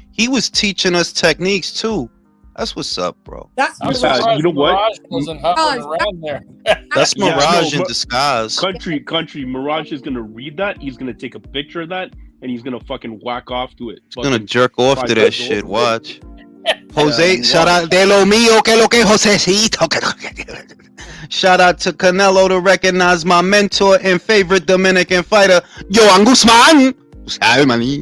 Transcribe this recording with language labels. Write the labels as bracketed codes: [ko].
[en] He was teaching us techniques too. That's what's up, bro. You know what? Mirage wasn't hovering around there. That's Mirage in disguise. Country. Mirage is gonna read that. He's gonna take a picture of that, and he's gonna fucking whack off to it. He's gonna jerk off to that shit. Watch. [es] Jose, [en] shout out [es] de lo mío, que lo que Josecito. [en] Shout out to Canelo to recognize my mentor and favorite Dominican fighter, Joan Guzman. [es] ¿Sabe, maní?